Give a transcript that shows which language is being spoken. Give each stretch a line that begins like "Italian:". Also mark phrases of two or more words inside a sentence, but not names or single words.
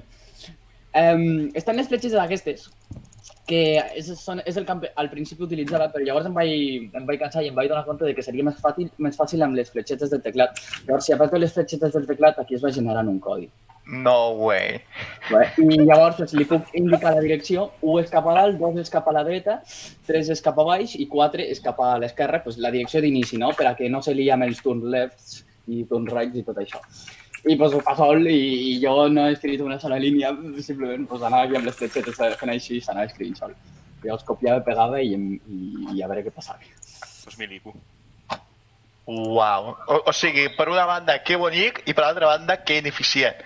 Catalan: Estan les fletxes d'aquestes, que és el camp al principi utilitzava, però llavors em vaig cansar i em vaig donar compte de que seria més fàcil amb les fletxetes del teclat. Llavors, si apreto les fletxetes del teclat, aquí es va generant un codi.
English: No way.
Catalan: I llavors li puc indicar la direcció, 1 és cap a dalt, 2 és cap a la dreta, 3 és cap a baix i 4 és cap a l'esquerra, la direcció d'inici, no? Per a que no se lia amb els
English: turn lefts
Catalan: i
English: turn rights
Catalan: i tot això. I ho fa sol i jo no he escrit una sola línia, simplement anava aquí amb les fletxetes fent així i s'anava escrivint sol. Llavors copiava, pegava i a veure què passava. Pues mil ico. Uau. O sigui, per una banda, que bonic i per l'altra banda, que ineficient.